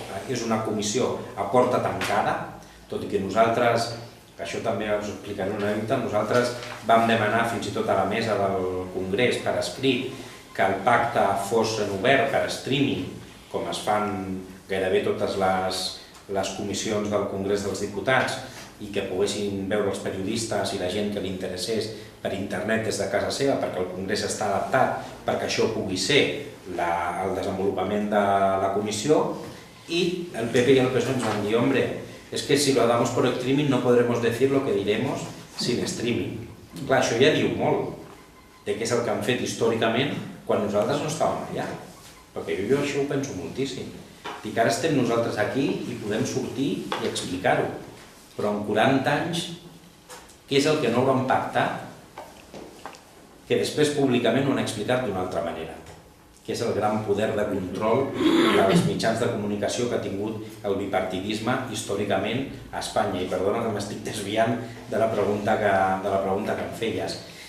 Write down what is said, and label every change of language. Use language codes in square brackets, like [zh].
[ca] és una comissió a porta tancada, tot i que nosaltres, que això també us explicaré una mica, nosaltres vam demanar fins i tot a la mesa del Congrés per escrit que el pacte fos en obert per streaming, com es fan gairebé totes les comissions del Congrés dels Diputats, i que poguessin veure els periodistes i la gent que li interessés per internet des de casa seva, perquè el Congrés està adaptat perquè això pugui ser el desenvolupament de la comissió. [es] Y el PP y el PSOE nos van a decir, hombre, es que si lo damos por streaming no podremos decir lo que diremos sin streaming. [ca] Clar, això ja diu molt de què és el que han fet històricament quan nosaltres no estàvem allà, perquè jo això ho penso moltíssim. Dic, ara estem nosaltres aquí i podem sortir i explicar-ho, però en 40 anys, què és el que no van pactar, que després públicament ho han explicat d'una altra manera, que és el gran poder de control dels mitjans de comunicació que ha tingut el bipartidisme històricament a Espanya. I perdona que m'estic desviant de la pregunta que em feies.